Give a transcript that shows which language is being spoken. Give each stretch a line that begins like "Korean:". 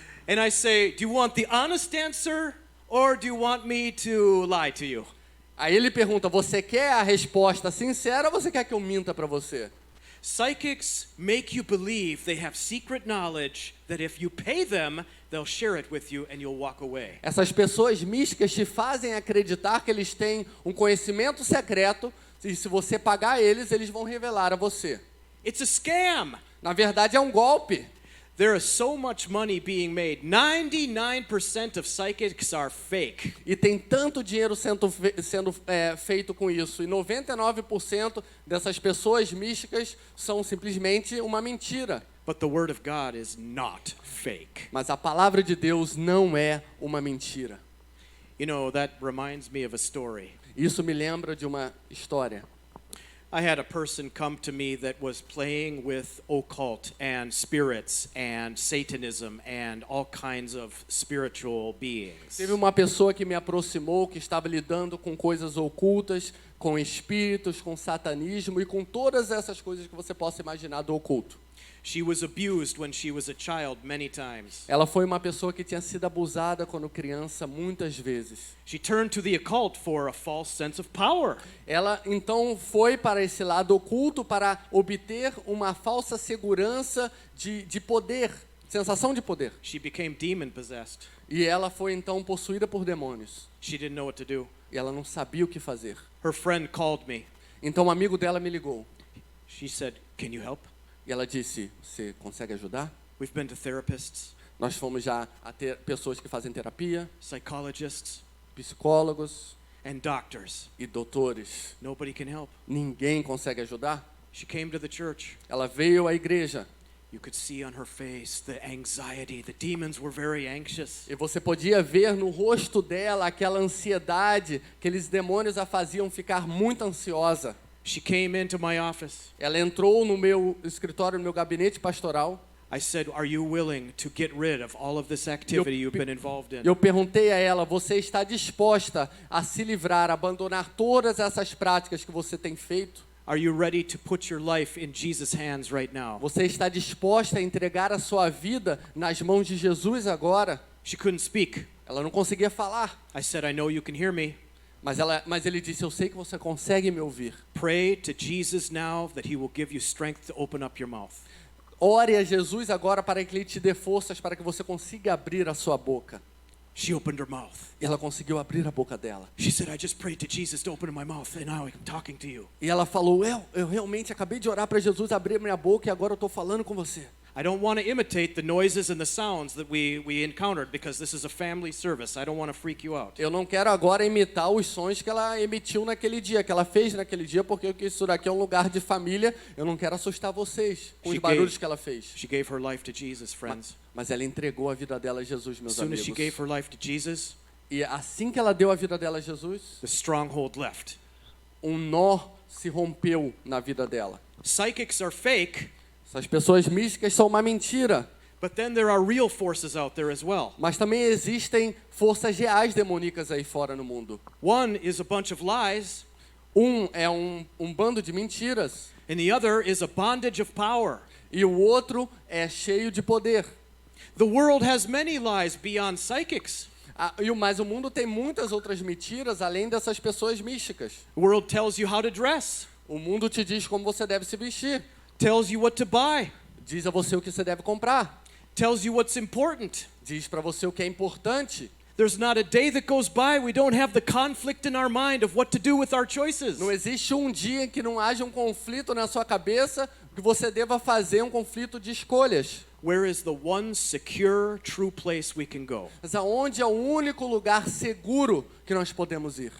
English: And I say, "Do you want the honest answer or do you want me to lie to you?"
Portuguese: Aí ele pergunta: você quer a resposta sincera ou você quer que eu minta para você?
English: Psychics make you believe they have secret knowledge that if you pay them, they'll share it with you and you'll walk away.
Portuguese: Essas pessoas místicas te fazem acreditar que eles têm um conhecimento secreto e se você pagar eles, eles vão revelar a você.
English: It's a scam.
Portuguese: Na verdade, é um golpe.
English: There is so much money being made. 99% of psychics are fake.
Portuguese: E tem tanto dinheiro sendo feito com isso. E 99% dessas pessoas místicas são simplesmente uma mentira.
English: But the word of God is not fake.
Portuguese: Mas a palavra de Deus não é uma mentira.
English: You know, that reminds me of a story.
Portuguese: Isso me lembra de uma história.
English: I had a person come to me that was playing with occult and spirits and Satanism and all kinds of spiritual beings.
Portuguese: Teve uma pessoa que me aproximou, que estava lidando com coisas ocultas, com espíritos, com satanismo e com todas essas coisas que você possa imaginar do oculto.
English: She was abused when she was a child many times.
Portuguese: Ela foi uma pessoa que tinha sido abusada quando criança muitas vezes.
English: She turned to the occult for a false sense of power.
Portuguese: Ela então foi para esse lado oculto para obter uma falsa segurança de poder, sensação de poder.
English: She became demon possessed.
Portuguese: E ela foi então possuída por demônios.
English: She didn't know what to do.
Portuguese: E ela não sabia o que fazer.
English: Her friend called me.
Portuguese: Então um amigo dela me ligou.
English: She said, "Can you help?
Portuguese: E ela disse: você consegue ajudar?
English: We've been to therapists,
Portuguese: Nós fomos já a ter pessoas que fazem terapia,
English: psychologists,
Portuguese: psicólogos
English: and doctors.
Portuguese: e doutores.
English: Nobody can help."
Portuguese: Ninguém consegue ajudar.
English: She came to the church.
Portuguese: Ela veio à igreja
English: You could see on her face the anxiety. The demons were very anxious.
Portuguese: e você podia ver no rosto dela aquela ansiedade, aqueles demônios a faziam ficar muito ansiosa.
English: She came into my office.
Portuguese: Ela entrou no meu escritório, no meu gabinete pastoral.
English: I said, "Are you willing to get rid of all of this activity you've been involved in?"
Portuguese: Eu perguntei a ela: você está disposta a se livrar, a abandonar todas essas práticas que você tem feito?
English: Are you ready to put your life in Jesus' hands right now?
Portuguese: Você está disposta a entregar a sua vida nas mãos de Jesus agora?
English: She couldn't speak.
Portuguese: Ela não conseguia falar,
English: I said, "I know you can hear me.
Portuguese: mas ele disse: eu sei que você consegue me ouvir.
English: Pray to Jesus now that he will give you strength to open up your mouth."
Portuguese: Ore a Jesus agora para que Ele te dê forças para que você consiga abrir a sua boca.
English: She opened her mouth.
Portuguese: E ela conseguiu abrir a boca dela.
English: She said, "I just prayed to Jesus to open my mouth and now I'm talking to you."
Portuguese: E ela falou: eu realmente acabei de orar para Jesus abrir minha boca e agora eu estou falando com você.
English: I don't want to imitate the noises and the sounds that we encountered because this is a family service. I don't want to freak you out.
Portuguese: Eu não quero agora imitar os sons que ela emitiu naquele dia, que ela fez naquele dia, porque isso daqui é um lugar de família. Eu não quero assustar vocês com os barulhos que ela fez.
English: She gave her life to Jesus, friends.
Portuguese: Mas ela entregou a vida dela a Jesus,
English: As
Portuguese: meus
English: soon as
Portuguese: amigos.
English: she gave her life to Jesus,
Portuguese: E assim que ela deu a vida dela a Jesus,
English: the stronghold left.
Portuguese: um nó se rompeu na vida dela.
English: Psychics are fake,
Portuguese: Essas pessoas místicas são uma mentira,
English: but then there are real forces out there as well.
Portuguese: mas também existem forças reais demoníacas aí fora no mundo.
English: One is a bunch of lies,
Portuguese: Um é um bando de mentiras
English: and the other is a bondage of power.
Portuguese: e o outro é cheio de poder.
English: The world has many lies beyond psychics.
Portuguese: Mas o mundo tem muitas outras mentiras além dessas pessoas místicas.
English: The world tells you how to dress,
Portuguese: O mundo te diz como você deve se vestir,
English: tells you what to buy,
Portuguese: diz a você o que você deve comprar,
English: tells you what's important.
Portuguese: diz para você o que é importante.
English: There's not a day that goes by we don't have the conflict in our mind of what to do with our choices.
Portuguese: Não existe um dia em que não haja um conflito na sua cabeça que você deva fazer um conflito de escolhas.
English: Where is the one secure, true place we can go?
Portuguese: Mas aonde é o único lugar seguro que nós podemos ir?